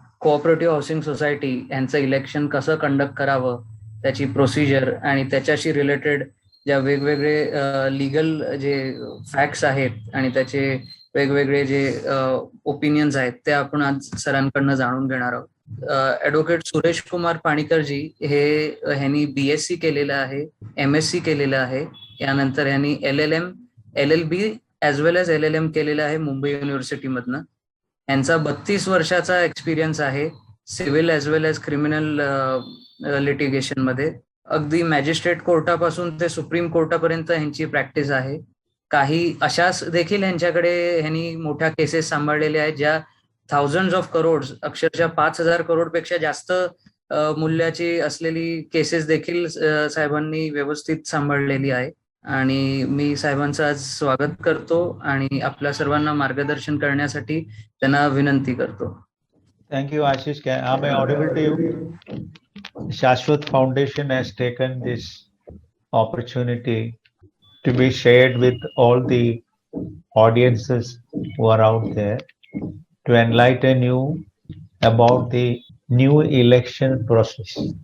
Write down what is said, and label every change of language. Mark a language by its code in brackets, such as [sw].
[mr] Cooperative housing society यांचं election कसं conduct करावं, त्याची प्रोसिजर आणि त्याच्याशी रिलेटेड ज्या वेगवेगळे लीगल जे फॅक्ट्स आहेत आणि त्याचे वेगवेगळे जे ओपिनियन्स आहेत ते आपण आज सरांकडनं जाणून घेणार आहोत. ऍडव्होकेट सुरेश कुमार पाणीकरजी ह्यांनी BSc केलेलं आहे, MSc केलेलं आहे. यानंतर ह्यांनी LLM, LLB ॲज वेल एज LLM केलेलं आहे मुंबई युनिव्हर्सिटीमधनं. यांचा 32 वर्षाचा एक्सपिरियन्स आहे सिव्हिल ॲज वेल एज क्रिमिनल लिटिगेशन मध्ये. अगदी मॅजिस्ट्रेट कोर्टापासून ते सुप्रीम कोर्टापर्यंत ह्यांची प्रॅक्टिस आहे. काही अशाच देखील ह्यांनी मोठ्या केसेस सांभाळलेल्या आहेत ज्या थाउजंड्स ऑफ करोड्स, अक्षरशः 5,000 करोड पेक्षा जास्त मूल्याची असलेली केसेस देखील साहेबांनी व्यवस्थित सांभाळलेली आहे. आणि मी साहेबांचं आज स्वागत करतो आणि आपल्या सर्वांना मार्गदर्शन करण्यासाठी त्यांना विनंती करतो. [en] Thank you Ashish. Am I audible to you? Shashwat Foundation has taken this opportunity to be shared with all the audiences who are out there to enlighten you about the new election process.